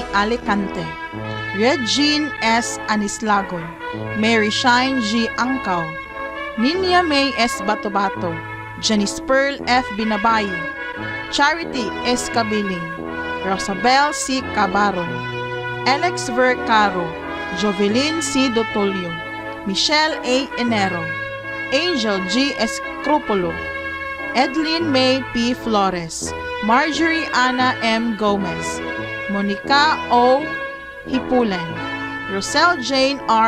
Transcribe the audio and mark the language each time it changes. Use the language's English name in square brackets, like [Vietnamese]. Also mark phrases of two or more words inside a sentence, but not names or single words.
[Filipino] Alicante, Regine S. Anislagon, Mary Shine G. Angkaw, Ninia May S. Batobato, Janice Pearl F. Binabayi, Charity S. Kabiling, Rosabel C. Cabaron, Alex Ver Caro, Jovelyn C. Dotolio, Michelle A. Enero, Angel G. Escrupolo, Edlin May P. Flores, Marjorie Ana M. Gomez, Monica O. Hipulen, Rosel Jane R.